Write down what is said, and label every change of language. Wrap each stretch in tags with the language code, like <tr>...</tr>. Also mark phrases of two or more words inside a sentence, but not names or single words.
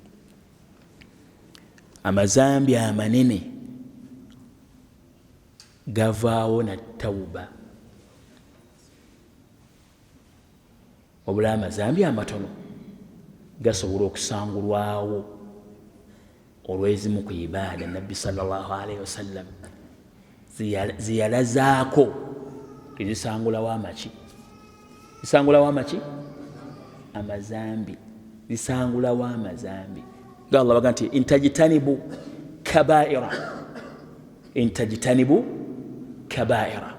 <lg>Amazambi amanene gavaawo na tawuba, wabula amazambi amatono gasobola okusangulwawo olw'ezimu ku ibaada Nabbi</lg> <ar>صلى الله عليه وسلم</ar> <lg>ziyalazaako tezisangulawo amaki. Zisangulawo amaki? Amazambi. Zisangulawo amazambi. Nga Allah baga nti</lg> <ar>إن تجتنبوا كبائر, إن تجتنبوا كبائر.</ar>